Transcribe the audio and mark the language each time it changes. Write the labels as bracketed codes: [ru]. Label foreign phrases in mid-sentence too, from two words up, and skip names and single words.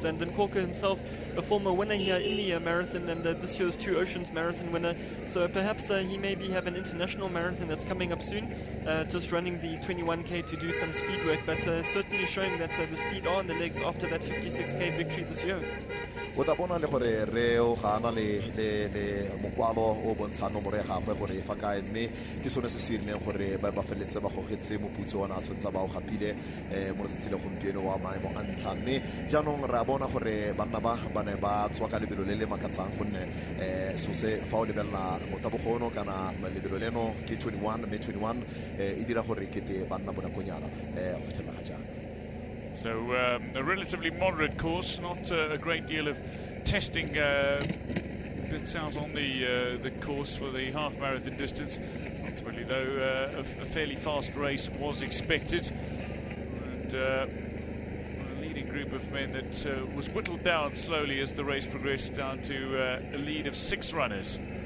[en] And then Korka himself, a former winner here in the marathon, and this year's Two Oceans Marathon winner. So perhaps he maybe have an international marathon that's coming up soon, just running the 21k to do some speed work, but certainly showing that the speed on the legs after that 56k victory this year. [tn] o ta bona le gore re o ga ana le mokwalo o bontsha nomoro ya gagwe gore e fa kae mme ke sone se sirileng gore ba feletse ba gogetse moputso ona a tshwantsa ba o gapile mo letsatsing le gompieno wa maemo a ntlha mme jaanong ra bona gore banna ba ne ba tswa ka lebelo le le makatsang gonne so se fa o lebella motabogono kana lebelo leno ke 21 mme 21 e dira gore kete banna bona konyana go fetela ga jana. [en] So a relatively moderate course, not a great deal of testing bits out on the course for the half marathon distance. Ultimately, though, a fairly fast race was expected, and a leading group of men that was whittled down slowly as the race progressed down to a lead of 6 runners.